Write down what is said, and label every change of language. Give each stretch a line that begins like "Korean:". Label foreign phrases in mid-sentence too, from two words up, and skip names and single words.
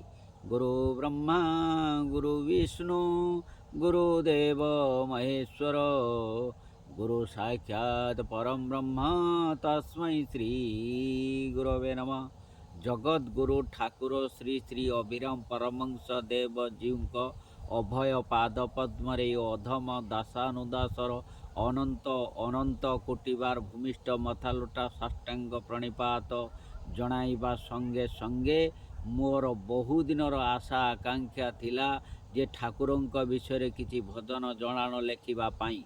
Sanskrit: गुरु ब्रह्मा गुरु विष्णु गुरुदेव महेश्वर गुरु साक्षात् परम ब्रह्म तस्मै श्री गुरवे नमः।
Odia: ଜଗତଗୁରୁ ଠାକୁର ଶ୍ରୀ ଶ୍ରୀ ଅବିରାମ পরমহଂସ ଦେବ ଜୀଉଙ୍କ ଅଭୟ ପାଦ ପଦ୍ମରେ ଅଧମ ଦାସାନୁଦାସର ଅନନ୍ତ ଅନନ୍ତ କୋଟିବାର ଭୂମିଷ୍ଠ ମଥାଲୋଟା ସାଷ୍ଟାଙ୍ଗ ପ୍ରଣିପାତ ଜଣାଇବା ସଙ୍ଗେ ସଙ୍ଗେ ମୋର ବହୁଦିନର ଆଶା ଆକାଂକ୍ଷା ଥିଲା ଯେ ଠାକୁରଙ୍କ ବିଷୟରେ କିଛି ଭଜନ ଜଣାଣ ଲେଖିବା ପାଇଁ।